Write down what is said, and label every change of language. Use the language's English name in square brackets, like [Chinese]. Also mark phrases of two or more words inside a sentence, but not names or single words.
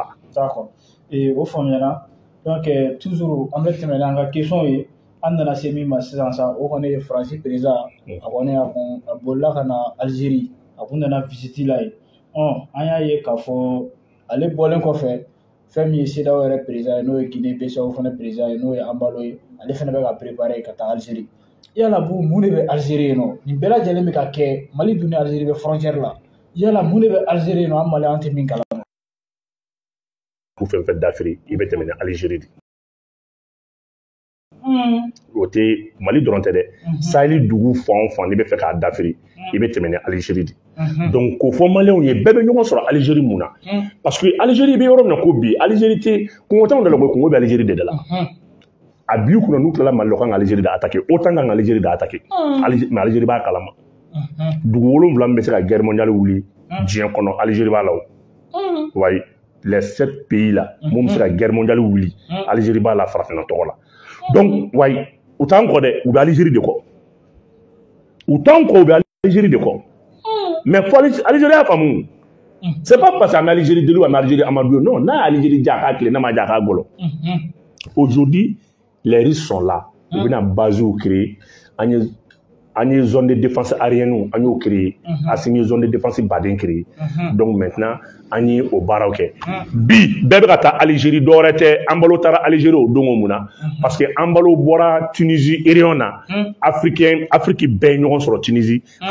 [Bambara] D'accord o faamuyana donc toujours an bɛ tɛmɛ n'an ka question ye an nana se min ma sisan sa o kɔni ye Faransi président a kɔni a bolila ka na Algérie a kun nana visite la yen an y'a ye k'a fɔ ale bɔlen kɔfɛ fɛn min ye CEDEAO yɛrɛ président ye n'o ye Guinée Bissau fana président ye n'o ye Embalo ye ale fana bɛ ka préparer ka taa Algérie yala mun de bɛ Algérie yen nɔ nin bɛɛ lajɛlen bɛ ka kɛ Mali dun ni Algérie bɛ frontière la yala mun de bɛ Algérie yen nɔ an Maliyɛnw tɛ min kalama [French] pour faire d'Afrique il va terminer Algérie côté Mali [Bambara] dɔrɔn tɛ dɛ Sahel dugu fan o fan n'i bɛ fɛ k'a dafiri i bɛ tɛmɛ ni Algérie de donc k'o fɔ maliyɛnw ye bɛɛ bɛ ɲɔgɔn sɔrɔ Algérie mun na parce que Algérie bɛ yɔrɔ min na ko bi Algérie tɛ kungo t'anw da la koyi kungo bɛ Algérie de la a bi kunna n'u tilala Mali la u kan ka Algérie de attaquer autant kan ka Algérie de attaquer mais Algérie b'a kalama dugu 7 min bɛ se ka [French] guerre mondiale [Bambara] wuli diɲɛ kɔnɔ Algérie b'a la o wayi [French] les 7 pays là [Bambara] mun bɛ se ka [French] guerre mondiale [Bambara] wuli Algérie b'a la farafinna tɔgɔ la donc wayi u t'an kɔ dɛ u bɛ Algérie de kɔ u t'an kɔ u bɛ Algérie de kɔ mais fɔ Algérie y'a faamu [French] c'est pas parce que [Bambara] an bɛ Algérie deli an bɛ Algérie Amadou non n'a ye Algérie ja k'a tile n'a ma ja k'a gɔlɔ [French] aujourd'hui les risques sont là [Bambara] u bɛna base créer an ye [French] zone de défense aérienne [Bambara] an y'o créer Assimi ye [French] zone de défense [Bambara] baden créer donc maintenant an ye o baaraw kɛ bi bɛɛ bɛ ka taa Algérie dɔwɛrɛ tɛ an balo taara Algérie o dongo mun na parce que an balo bɔra Tunisie région na Afrique bɛɛ ye ɲɔgɔn sɔrɔ Tunisie ka